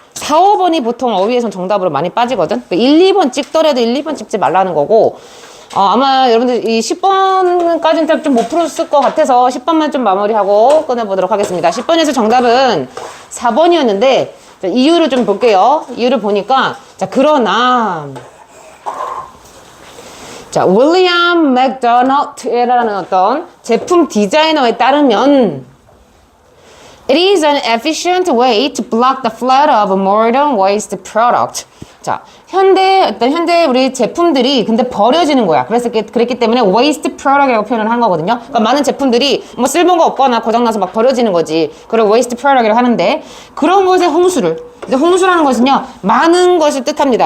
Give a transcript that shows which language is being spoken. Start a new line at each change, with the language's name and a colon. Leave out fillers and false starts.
Korean: 4, 5번이 보통 어휘에선 정답으로 많이 빠지거든. 1, 2번 찍더라도 1, 2번 찍지 말라는 거고, 아마 여러분들 이 10번까지는 좀 못 풀었을 것 같아서 10번만 좀 마무리하고 끝내보도록 하겠습니다. 10번에서 정답은 4번이었는데, 이유를 좀 볼게요. 이유를 보니까, 자, 그러나, 자, 윌리엄 맥도날드라는 어떤 제품 디자이너에 따르면
English: It is an efficient way to block the flood of modern waste product.
Korean: 자, 현대 우리 제품들이 근데 버려지는 거야. 그랬기 때문에 waste product이라고 표현을 한 거거든요. 그러니까 많은 제품들이 뭐 쓸모가 없거나 고장나서 막 버려지는 거지. 그걸 waste product이라고 하는데 그런 것의 근데 홍수라는 것은요, 많은 것을 뜻합니다.